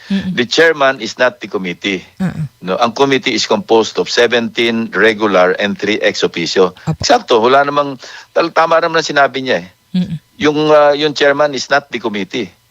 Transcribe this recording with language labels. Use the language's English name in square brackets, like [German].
[English] The chairman is not the committee. No, ang committee is composed of 17 regular and 3 ex officio. [Filipino] Apo. Eksakto, wala namang tama naman ang sinabi niya eh. [English] Yung chairman is not the committee.